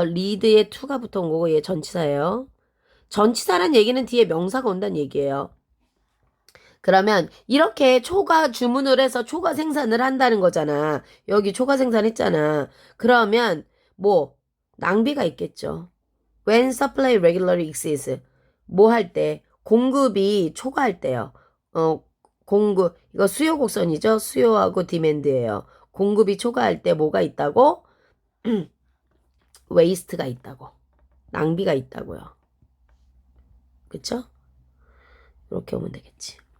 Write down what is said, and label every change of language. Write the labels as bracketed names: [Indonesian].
[Korean] lead에 to가 붙어온 거고 얘 전치사예요. 전치사란 얘기는 뒤에 명사가 온다는 얘기예요. 그러면 이렇게 초과 주문을 해서 초과 생산을 한다는 거잖아. 여기 초과 생산했잖아. 그러면 뭐 낭비가 있겠죠. [English] When supply regularly exceeds [Korean] 뭐 할 때? 공급이 초과할 때요. 공급 이거 수요 곡선이죠. 수요하고 디맨드예요. 공급이 초과할 때 뭐가 있다고? 웨이스트가 있다고. 낭비가 있다고요. 그쵸? 이렇게 오면 되겠지.